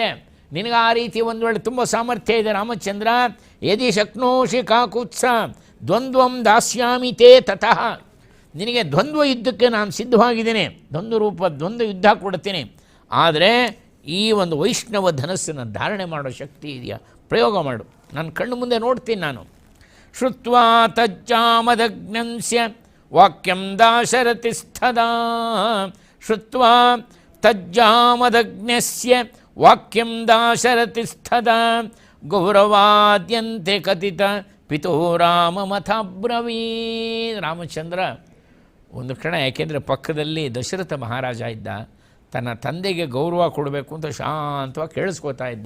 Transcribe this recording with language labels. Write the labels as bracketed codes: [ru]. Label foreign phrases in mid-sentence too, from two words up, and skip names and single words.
[kn] ನಿನಗೆ ಆ ರೀತಿ ಒಂದು ವೇಳೆ ತುಂಬ ಸಾಮರ್ಥ್ಯ ಇದೆ ರಾಮಚಂದ್ರ, [sa] ಯದಿ ಶಕ್ನೋಷಿ ಕಾಕುತ್ಸ ದ್ವಂದ್ವಂ ದಾಸ್ಯಾಮಿ ತೇ ತತಃ. [kn] ನಿನಗೆ ದ್ವಂದ್ವ ಯುದ್ಧಕ್ಕೆ ನಾನು ಸಿದ್ಧವಾಗಿದ್ದೇನೆ, ದ್ವಂದ್ವ ಯುದ್ಧ ಕೊಡ್ತೀನಿ. ಆದರೆ ಈ ಒಂದು ವೈಷ್ಣವ ಧನಸ್ಸನ್ನು ಧಾರಣೆ ಮಾಡೋ ಶಕ್ತಿ ಇದೆಯಾ, ಪ್ರಯೋಗ ಮಾಡು, ನನ್ನ ಕಣ್ಣು ಮುಂದೆ ನೋಡ್ತೀನಿ ನಾನು. [sa] ಶ್ರುತ್ವಾ ತಜ್ಜಾಮದಗ್ನಂಸ್ಯ ವಾಕ್ಯಂ ದಾಶರಥಿಸ್ಥದಾ. ಶ್ರುತ್ವಾ ತಜ್ಜಾಮದಗ್ನಸ್ಯ ವಾಕ್ಯಂ ದಾಶರಥಿಸ್ಥದಾ ಗೌರವಾದ್ಯಂತೆ ಕಥಿತ ಪಿತೋ ರಾಮಮಥಬ್ರವೀ. [kn] ರಾಮಚಂದ್ರ ಒಂದು ಕ್ಷಣ, ಯಾಕೆಂದರೆ ಪಕ್ಕದಲ್ಲಿ ದಶರಥ ಮಹಾರಾಜ ಇದ್ದ, ತನ್ನ ತಂದೆಗೆ ಗೌರವ ಕೊಡಬೇಕು ಅಂತ ಶಾಂತವಾಗಿ ಕೇಳಿಸ್ಕೋತಾ ಇದ್ದ.